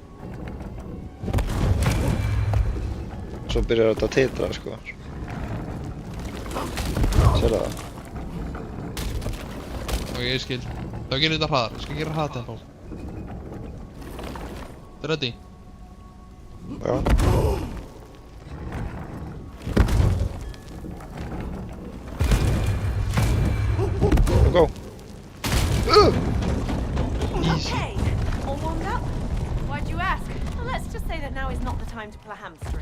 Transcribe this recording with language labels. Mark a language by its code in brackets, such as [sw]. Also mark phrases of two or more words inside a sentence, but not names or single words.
[is] Svo byrjar þetta að titra, sko. Sérðu það? Ok, ég skil. Þá gerir þetta hraðar. Ég skal gera hraðtempo. Þetta er ready? Já. [en] Go! Easy. Okay, all warmed up? Why'd you ask? Well, let's just say that now is not the time to pull a hamstring.